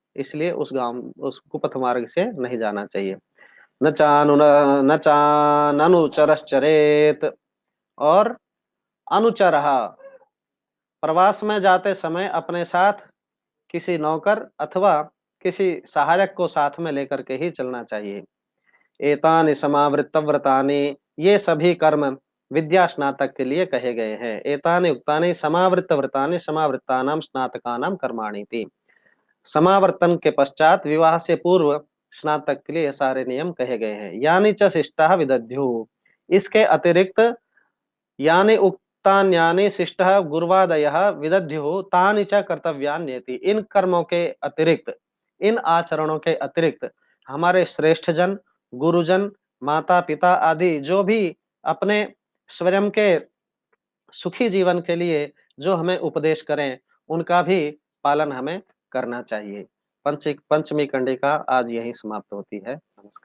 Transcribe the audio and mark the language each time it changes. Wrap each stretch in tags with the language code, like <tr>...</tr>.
<hi>इसलिए उस कुपथ मार्ग से नहीं जाना चाहिए।</hi> <sa>न चाननुचरश्चरेत,</sa> <hi>और अनुचरः, प्रवास में जाते समय अपने साथ किसी नौकर अथवा किसी सहायक को साथ में लेकर के ही चलना चाहिए।</hi> <sa>एतानि समावृत्तव्रतानि,</sa> <hi>ये सभी कर्म विद्या स्नातक के लिए कहे गए हैं।</hi> <sa>एतानि उक्तानि समावृत्तव्रतानि समावृत्तानां स्नातकानां कर्माणि इति।</sa> <hi>समावर्तन के पश्चात विवाह से पूर्व स्नातक के लिए ये सारे नियम कहे गए हैं। यानि च शिष्टाः विदध्युः, इसके अतिरिक्त यानि उक्तान्यानि शिष्टः गुर्वादयः विदध्युः तानि च कर्तव्यान्येति। इन कर्मों के अतिरिक्त, इन आचरणों के अतिरिक्त हमारे श्रेष्ठ जन, गुरुजन, माता पिता आदि जो भी अपने स्वयं के सुखी जीवन के लिए जो हमें उपदेश करें, उनका भी पालन हमें करना चाहिए। पंचमी कंडिका आज यहीं समाप्त होती है। नमस्कार।</hi>